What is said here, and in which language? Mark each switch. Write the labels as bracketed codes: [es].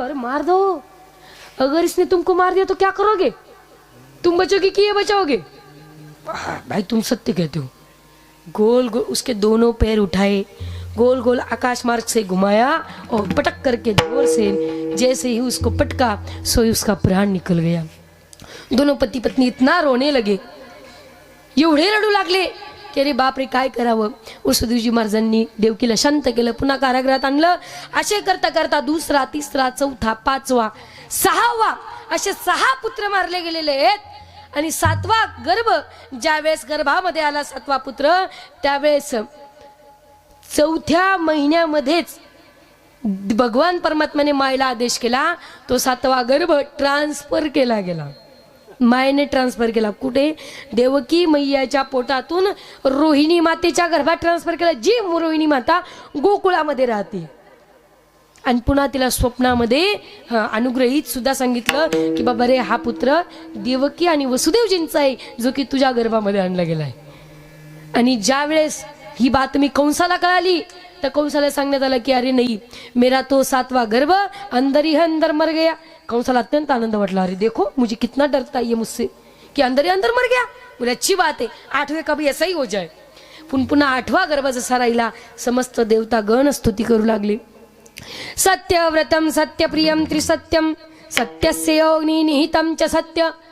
[hi] अरे मार दो, अगर इसने तुमको मार दिया तो क्या करोगे? तुम बचोगे कि ये बचाओगे? भाई तुम सत्य कहते हो. गोल गोल उसके दोनों पैर उठाए, गोल गोल आकाश मार्ग से घुमाया और पटक करके जोर से, जैसे ही उसको पटका सो ही उसका प्राण निकल गया. दोनों पति पत्नी इतना रोने लगे, [mr] एवढे रडू लागले की अरे बापरे काय करावं. वसुदेवजी महाराजांनी देवकीला शांत केलं, पुन्हा कारागृहात आणलं. असे करता करता 2रा 3रा 4था 5वा 6वा असे 6 पुत्र मारले गेलेले आहेत. आणि 7वा गर्भ, ज्यावेळेस गर्भामध्ये आला 7वा पुत्र, त्यावेळेस 4थ्या महिन्यामध्येच भगवान परमात्म्याने मायला आदेश केला, तो 7वा गर्भ ट्रान्सफर केला गेला. मायने ट्रान्सफर केला. कुठे? देवकी मैयाच्या पोटातून रोहिणी मातेच्या गर्भात ट्रान्सफर केला, जी रोहिणी माता गोकुळामध्ये राहते. आणि पुन्हा तिला स्वप्नामध्ये अनुग्रहित सुद्धा सांगितलं की बाबा रे, हा पुत्र देवकी आणि वसुदेवजींचा आहे, जो की तुझ्या गर्भामध्ये आणला गेला आहे. आणि ज्या वेळेस ही बातमी कंसाला कळाली तर कंसाला सांगण्यात आलं की अरे नाही, [hi] मेरा तो 7वां गर्भ अंदर ही अंदर मर गया. [mr] कंसाला अत्यंत आनंद वाटला. [hi] अरे देखो मुझे कितना डरता है ये मुझसे कि अंदर ही अंदर मर गया. बोले अच्छी बात है, 8वें का भी ऐसा ही हो जाए. [mr] पुन्हा 8वा गर्भ जसा राहिला, समस्त देवता गण स्तुती करू लागले. [sa] सत्यव्रतम सत्यप्रियम त्रिसत्यम सत्यस्य योनी निहितम च सत्य